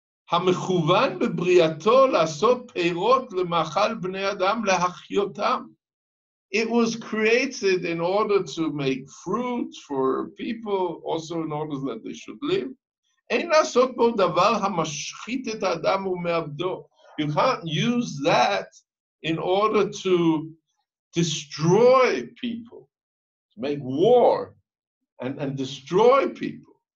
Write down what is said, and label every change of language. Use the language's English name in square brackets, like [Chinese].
[Hebrew] המכוון בבריאתו לעשות פירות למאכל בני אדם להחיותם. [English] It was created in order to make fruit for people, also in order that they should live. [Hebrew] אין לעשות בו דבר המשחית את האדם ומאבדו. [English] You can't use that in order to destroy people, to make war and destroy people.